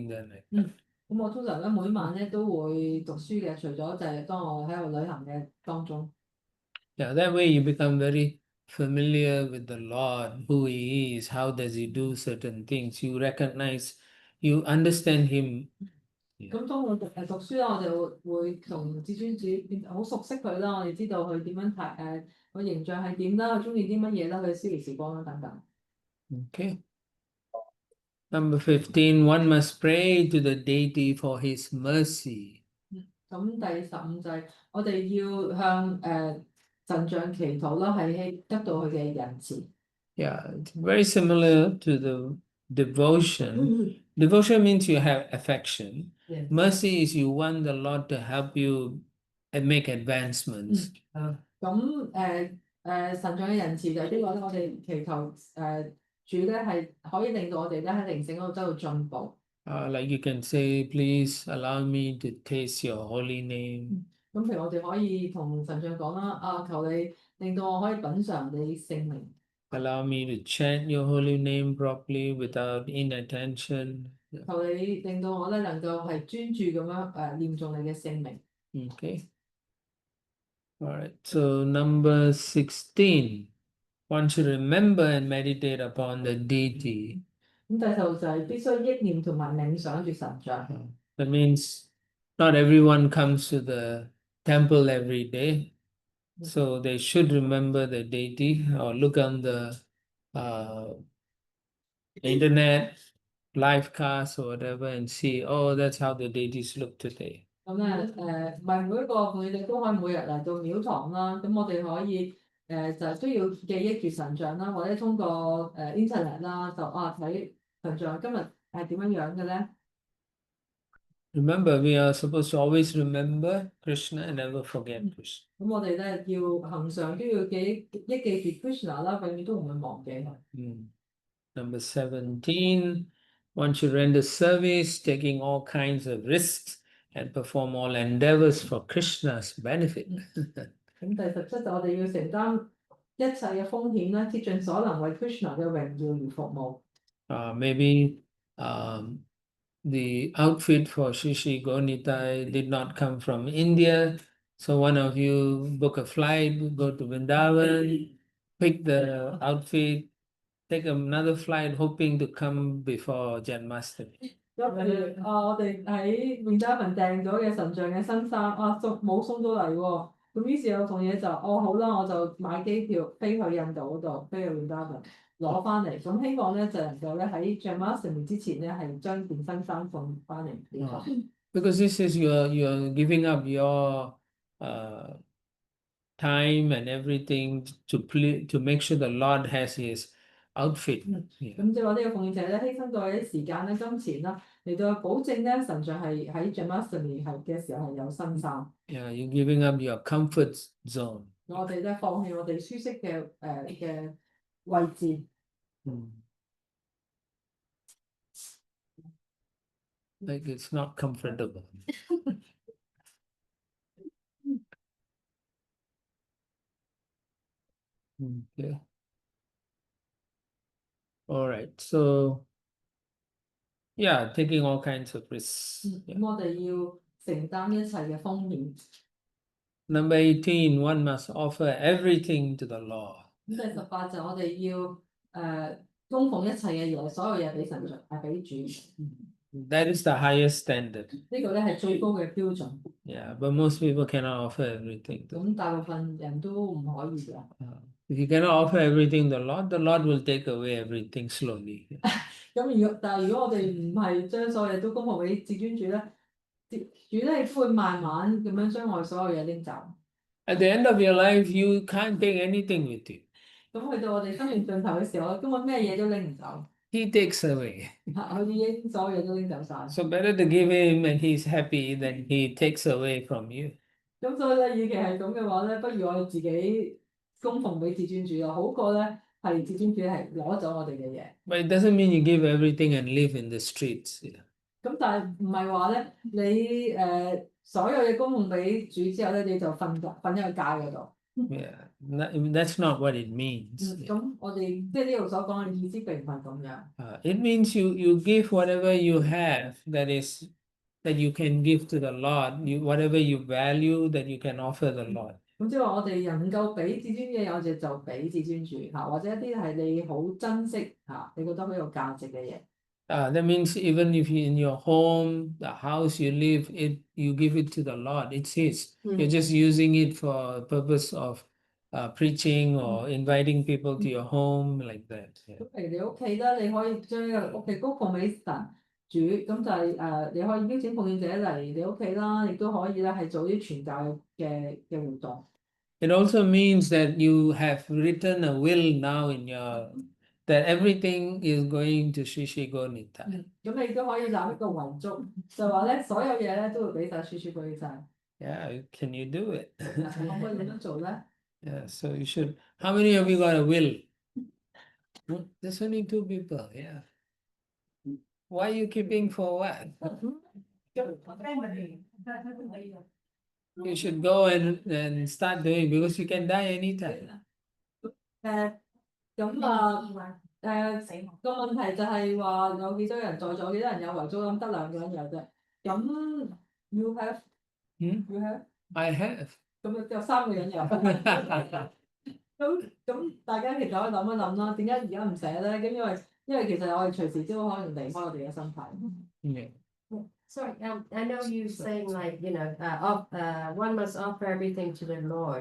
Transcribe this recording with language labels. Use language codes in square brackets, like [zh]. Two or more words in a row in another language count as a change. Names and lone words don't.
[en] Then [yue] 咁我通常咧每晚咧都會讀書嘅，除咗就係當我喺度旅行嘅當中。 [en] yeah, that way you become very familiar with the Lord, who he is, how does he do certain things. You recognize, you understand him. [yue] 咁當我讀書啦，我就會同至尊主變好熟悉佢啦，我哋知道佢點樣睇個形象係點啦，佢中意啲乜嘢啦，佢消離時光啦等等。 [en] Okay. Number 15, one must pray to the deity for his mercy. [yue] 咁第15就係我哋要向神像祈禱啦，係得到佢嘅仁慈。 [en] Yeah, it's very similar to the devotion. Devotion means you have affection. Yes. Mercy is you want the Lord to help you and make advancements. [yue] 咁神像嘅仁慈就係呢個咧，我哋祈求主咧係可以令到我哋咧喺靈性嗰度得到進步。 [en] Like you can say, please allow me to taste your holy name. [yue] 咁譬如我哋可以同神像講啦，求你令到我可以品嘗你聖名。 [en] Allow me to chant your holy name properly without inattention. [yue] 求你令到我咧能夠係專注咁樣念誦你嘅聖名。 [en] Okay. All right. So number 16, one should remember and meditate upon the deity. [yue] 咁第16就係必須憶念同埋冥想住神像。 [en] That means not everyone comes to the temple every day. So they should remember the deity or look on the internet, live cast or whatever and see, oh, that's how the deities look today. [yue] 咁咧唔係每一個奉獻者都可以每日嚟到廟堂啦。咁我哋可以就係都要記憶住神像啦，或者通過internet 啦，就睇神像今日係點樣樣嘅咧。 [en] Remember, we are supposed to always remember Krishna and never forget Krishna. [yue] 咁我哋咧要恆常都要記住 Krishna 啦，永遠都唔會忘記佢。 [en] Number 17, one should render service, taking all kinds of risks and perform all endeavors for Krishna's benefit. [yue] 咁第17就我哋要承擔一切嘅風險啦，竭盡所能為 Krishna 嘅榮耀而服務。 [en] Maybe the outfit for Shishi Gonitai did not come from India. So one of you book a flight, go to Vrindavan, pick the outfit, take another flight hoping to come before Janmashtami. [yue] 我哋喺 Vrindavan 訂咗嘅神像嘅新衫冇送到嚟喎。咁於是有同嘢就好啦，我就買機票飛去印度嗰度，飛去 Vrindavan 攞翻嚟。咁希望咧就能夠咧喺 Janmashtami 之前咧係將件新衫送翻嚟。 [en] Because this is you're giving up your time and everything to make sure the Lord has his outfit. [yue] 咁即係話呢個奉獻者咧犧牲咗啲時間咧、金錢啦，嚟到保證咧神像係喺 Janmashtami 嘅時候係有新衫。 [en] Yeah, you're giving up your comfort zone. [yue] 我哋咧放棄我哋舒適嘅位置。 [en] Like it's not comfortable. Okay. All right. So yeah, taking all kinds of risks. [yue] 咁我哋要承擔一切嘅風險。 [en] Number 18, one must offer everything to the Lord. [yue] 咁第18就我哋要供奉一切嘅嘢，所有嘢俾神像，係俾主。 [en] That is the highest standard. [yue] 呢個咧係最高嘅標準。 [en] Yeah, but most people cannot offer everything. [yue] 咁大部分人都唔可以嘅。 [en] If you cannot offer everything to the Lord will take away everything slowly. [yue] 但係如果我哋唔係將所有嘢都供奉俾至尊主咧，主咧亦都會慢慢咁樣將我哋所有嘢拎走。 [en] At the end of your life, you can't take anything with you. [yue] 咁去到我哋生命盡頭嘅時候咧，根本咩嘢都拎唔走， [en] He takes away. [yue] 佢已經所有嘢都拎走晒。 [en] So better to give him and he's happy than he takes away from you. [yue] 咁所以咧，與其係咁嘅話咧，不如我哋自己供奉俾至尊主咯，好過咧係至尊主係攞走我哋嘅嘢。 [en] But it doesn't mean you give everything and live in the streets. Yeah. [yue] 咁但係唔係話咧，你所有嘢供奉俾主之後咧，你就瞓喺個街嗰度。 [en] Yeah, that's not what it means. [yue] 咁我哋即係呢度所講嘅意思並唔係咁樣。 [en] It means you give whatever you have that you can give to the Lord, whatever you value that you can offer the Lord. [yue] 咁即係話我哋能夠俾至尊嘅，我哋就俾至尊主嚇，或者一啲係你好珍惜嚇，你覺得好有價值嘅嘢。 [en] That means even if you in your home, the house you live, you give it to the Lord. It's His. You're just using it for purpose of preaching or inviting people to your home like that. Yeah. [yue] 咁譬如你屋企咧，你可以將呢個屋企供奉俾神主，咁就係你可以邀請奉獻者嚟你屋企啦，亦都可以咧係做啲傳教嘅活動。 [en] It also means that you have written a will now that everything is going to Sri Gonita. [yue] 咁你都可以立一個遺囑，就話咧所有嘢咧都會俾晒書俾晒。 [en] Yeah, can you do it? [yue] 可唔可以咁樣做咧？ [en] Yeah, so you should. How many of you got a will? There's only 2 people. Yeah. Why are you keeping for what? You should go and start doing because you can die anytime. [yue] 咁個問題就係話有幾多人在座，幾多人有遺囑，咁得2個人有啫。 [en] 咁 you have you have I have. [yue] 咁有3個人有。咁大家其實可以諗一諗啦，點解而家唔寫咧？咁因為其實我哋隨時都可能離開我哋嘅身體。 [en] Yeah. Sorry, I know you saying like, one must offer everything to the Lord.